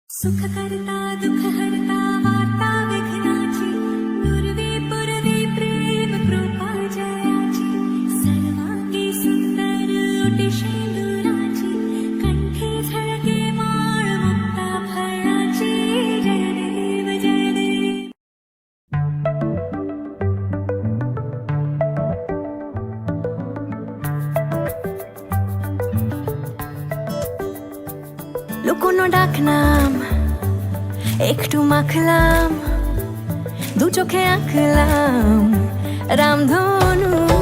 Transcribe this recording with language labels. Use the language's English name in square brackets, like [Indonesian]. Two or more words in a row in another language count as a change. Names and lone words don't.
[Marathi] सुख करता दुख हरता वार्ता विघ्नाची दुर्वे पुरवे प्रेम कृपा जयाची सर्वांगी सुंदर ओटी शेंदुराची कंठी झळके माळ मुक्ता फळाची जय देव जय देव। [Bangla] লুকোনো ডাক নাম একটু মাখলাম দু চোখে আঁকলাম রামধনু